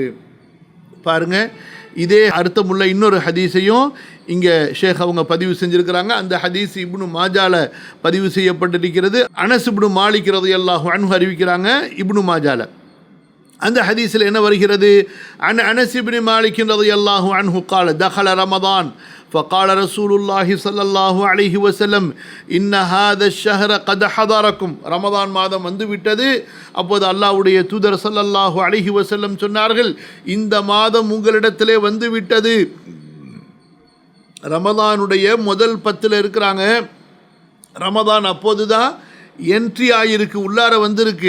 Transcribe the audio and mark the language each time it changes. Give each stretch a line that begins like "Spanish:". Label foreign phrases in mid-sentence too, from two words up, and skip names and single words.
Tamil: பாருங்கள், இதே அர்த்தமுள்ள இன்னொரு ஹதீஸையும் இங்கே ஷேக் அவங்க பதிவு செஞ்சுருக்கிறாங்க. அந்த ஹதீஸ் இப்னு மாஜால பதிவு செய்யப்பட்டிருக்கிறது. அனஸ் இப்னு மாலிக்
Arabic: رضي الله عنه
Tamil: அறிவிக்கிறாங்க இப்னு மாஜால. அந்த ஹதீஸில் என்ன வருகிறது?
Arabic: அனஸ் இப்னு மாலிக் رضي الله عنه قال دخل رمضان فقال رسول الله صلى الله عليه وسلم إن هذا الشهر قد حضركم.
Tamil: ரமதான் மாதம் வந்து விட்டது. அப்போது அல்லாஹ்வுடைய தூதர்
Arabic: صلى الله عليه وسلم
Tamil: சொன்னார்கள், இந்த மாதம் உங்களிடத்திலே வந்து விட்டது. ரமதானுடைய முதல் 10 இருக்கிறாங்க. ரமதான் அப்போது தான் என்ட்ரி ஆகியிருக்கு, உள்ளார வந்திருக்கு.